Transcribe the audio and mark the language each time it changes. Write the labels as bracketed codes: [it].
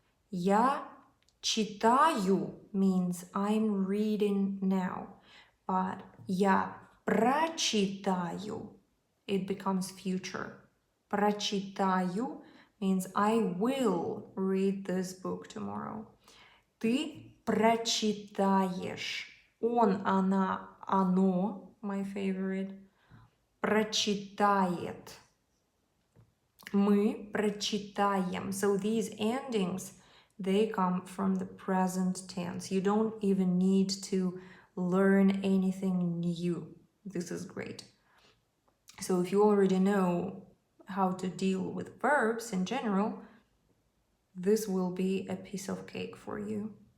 [ru] Я читаю [en] means I'm reading now. But [ru] я прочитаю, [en] it becomes future. Прочитаю means I will read this book tomorrow. [ru] Ты прочитаешь. Он, она, оно, [en] my favorite, [ru] прочитает. Мы прочитаем. [en] So these endings, they come from the present tense. You don't even need to learn anything new. This is great. So if you already know how to deal with verbs in general, this will be a piece of cake for you.